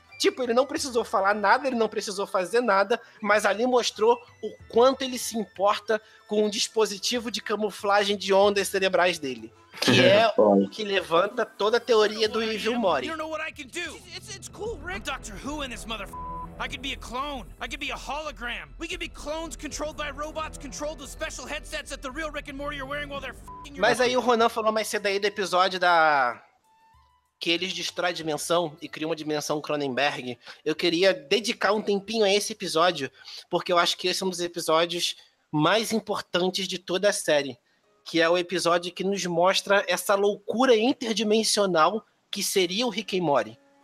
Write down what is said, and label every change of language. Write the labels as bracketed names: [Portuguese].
[Portuguese] Tipo, ele não precisou falar nada, ele não precisou fazer nada, mas ali mostrou o quanto ele se importa com o dispositivo de camuflagem de ondas cerebrais dele. Que é o que levanta toda a teoria do Evil Mori. Você não sabe o que eu posso fazer. [English] It's cool, Rick. Dr. Who in this mother... I could be a clone. I could be a hologram. We could be clones controlled by robots controlled with special headsets that the real Rick and Morty are wearing while they're f***ing your... [Portuguese] Mas aí o Ronan falou mais cedo aí do episódio da... que eles destroem a dimensão e criam uma dimensão Cronenberg. Eu queria dedicar um tempinho a esse episódio, porque eu acho que esse é um dos episódios mais importantes de toda a série, que é o episódio que nos mostra essa loucura interdimensional que seria o Rick and Morty.